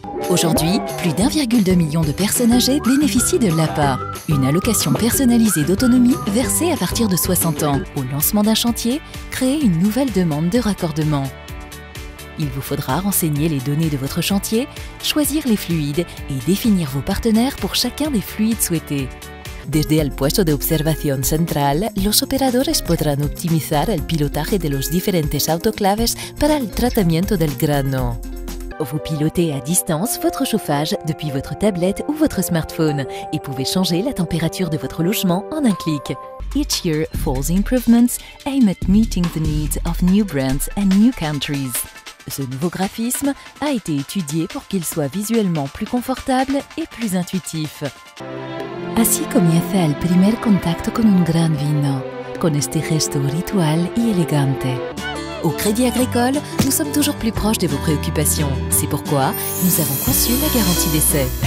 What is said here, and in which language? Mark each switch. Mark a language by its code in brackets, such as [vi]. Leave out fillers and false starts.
[fr] Aujourd'hui, plus d'1,2 million de personnes âgées bénéficient de l'APA, une allocation personnalisée d'autonomie versée à partir de 60 ans. Au lancement d'un chantier, créez une nouvelle demande de raccordement. Il vous faudra renseigner les données de votre chantier, choisir les fluides et définir vos partenaires pour chacun des fluides souhaités. [es] Desde el puesto de observación central, los operadores podrán optimizar el pilotaje de los diferentes autoclaves para el tratamiento del grano. [fr] Vous pilotez à distance votre chauffage depuis votre tablette ou votre smartphone et pouvez changer la température de votre logement en un clic. [en] Each year, Falls Improvements aim at meeting the needs of new brands and new countries. [fr] Ce nouveau graphisme a été étudié pour qu'il soit visuellement plus confortable et plus intuitif. [es] Así comienza el primer contacto con un gran vino, con este gesto ritual y elegante. [fr] Au Crédit Agricole, nous sommes toujours plus proches de vos préoccupations. C'est pourquoi nous avons conçu la garantie d'essai.